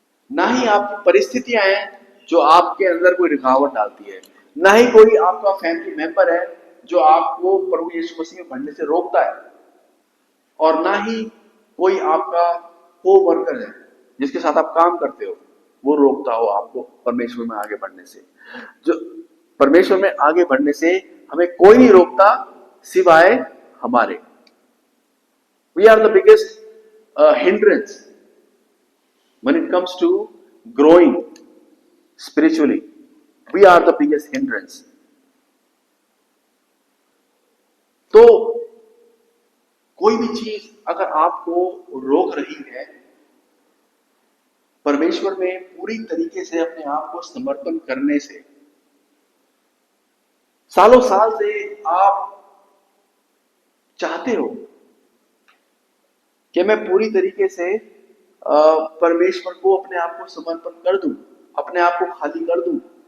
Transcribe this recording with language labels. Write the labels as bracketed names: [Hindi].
[Hindi] ना ही आपकी परिस्थितियां हैं जो आपके अंदर कोई रुकावट डालती है, ना ही कोई आपका फैमिली मेंबर है जो आपको प्रभु यीशु मसीह में बढ़ने से रोकता है, और ना ही कोई आपका को वर्कर है जिसके साथ आप काम करते हो वो रोकता हो आपको परमेश्वर में आगे बढ़ने से। जो परमेश्वर में आगे बढ़ने से हमें कोई नहीं रोकता सिवाय हमारे। [English] We are the biggest hindrance when it comes to growing spiritually. We are the biggest hindrance. [Hindi] तो कोई भी चीज अगर आपको रोक रही है परमेश्वर में पूरी तरीके से अपने आप को समर्पण करने से, सालों साल से आप चाहते हो कि मैं पूरी तरीके से परमेश्वर को अपने आप को समर्पण कर दूं, अपने आप को खाली कर दूं,